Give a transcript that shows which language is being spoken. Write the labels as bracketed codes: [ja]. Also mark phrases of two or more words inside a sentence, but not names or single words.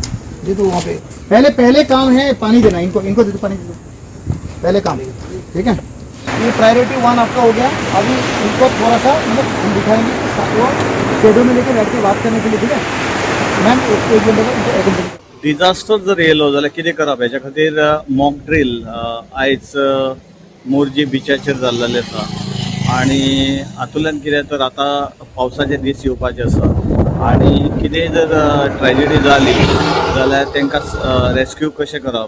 [hi] दे दो वहाँ पे. पहले काम है पानी देना. इनको दे दो पानी दे दो. पहले काम ठीक है. ये प्रायोरिटी 1 आपका हो गया. अभी इनको थोड़ा सा मतलब हम दिखाएंगे वो शेडो में लेकर बैठ के बात करने के लिए. ठीक है मैम. एक घंटे [kok] डिजास्टर जर येयलो जाल्यार कितें करप हेच्या खातीर [en] mock drill [kok] आयज मोरजी बिचाचेर जाल्लेले आसा. आनी हातूंतल्यान कितें तर आतां पावसाचे दीस येवपाचे आसा आनी कितेंय जर ट्रॅजेडी जाली जाल्यार तांकां रेस्क्यू कशें करप.